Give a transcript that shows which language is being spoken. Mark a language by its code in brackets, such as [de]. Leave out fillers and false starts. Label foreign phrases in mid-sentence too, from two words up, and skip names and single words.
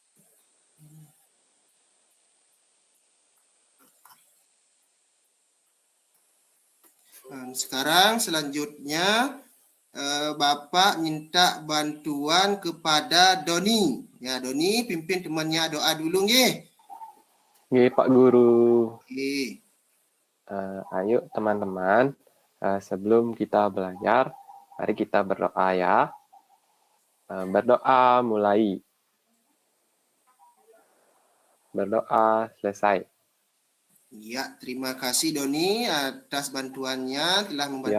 [id] Sekarang selanjutnya Bapak minta bantuan kepada Doni. Ya, Doni pimpin temannya doa dulu, nggih. Nggih, Pak Guru. Oke. Ayo teman-teman, sebelum kita belajar, mari kita berdoa ya. Berdoa mulai. Berdoa selesai. Ya, terima kasih Doni atas bantuannya telah membantu